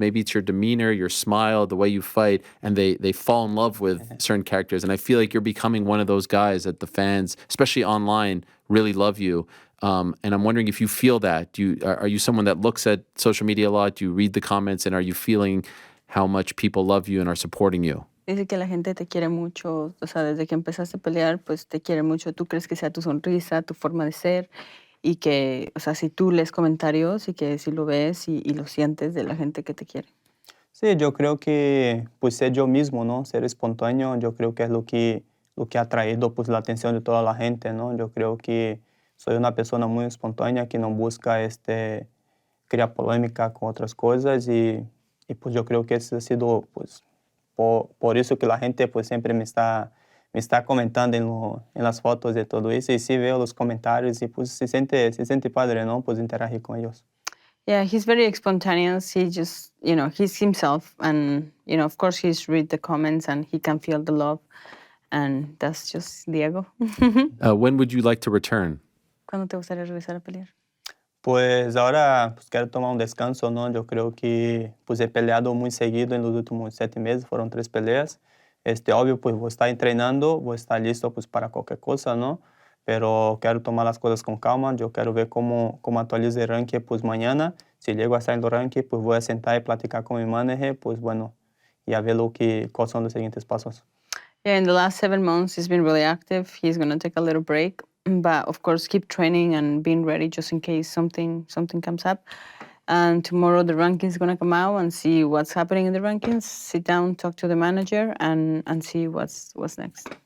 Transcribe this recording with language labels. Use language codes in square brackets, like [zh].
[en] Maybe it's your demeanor, your smile, the way you fight, and they fall in love with certain characters. And I feel like you're becoming one of those guys that the fans, especially online, really love you. And I'm wondering if you feel that. Are you someone that looks at social media a lot? Do you read the comments, and are you feeling how much people love you and are supporting you? [es] Dice que la gente te quiere mucho, o sea, desde que empezaste a pelear, pues te quiere mucho. Tú crees que sea tu sonrisa, tu forma de ser, y que, o sea, si tú lees comentarios y que si lo ves y lo sientes de la gente que te quiere. Sí, yo creo que pues ser yo mismo, ¿no? Ser espontáneo, yo creo que es lo que ha traído pues la atención de toda la gente, ¿no? Yo creo que soy una persona muy espontánea que no busca crear polémica con otras cosas y pues yo creo que eso ha sido pues por eso que la gente pues siempre me está comentando en las fotos de todo eso y sí veo los comentarios y pues se siente padre, ¿no? Pues interagir con ellos. [en] Yeah, he's very spontaneous. He just, he's himself, and of course he's read the comments and he can feel the love, and that's just Diego. When would you like to return? [es] ¿Cuándo te gustaría regresar a pelear? Pues ahora pues quiero tomar un descanso, ¿no? Yo creo que pues he peleado muy seguido en los últimos 7 meses, fueron 3 peleas. Obvio, pues voy a estar entrenando, voy a estar listo pues para cualquier cosa, ¿no? Pero quiero tomar las cosas con calma, yo quiero ver cómo actualizo el ranking pues mañana. Si llego a estar en el ranking, pues voy a sentar y platicar con mi manager, pues bueno, y a ver cuáles son los siguientes pasos. [en] Yeah, in the last 7 months, he's been really active. He's going to take a little break, but of course, keep training and being ready just in case something comes up. And tomorrow, the rankings is going to come out and see what's happening in the rankings. Sit down, talk to the manager, and see what's next.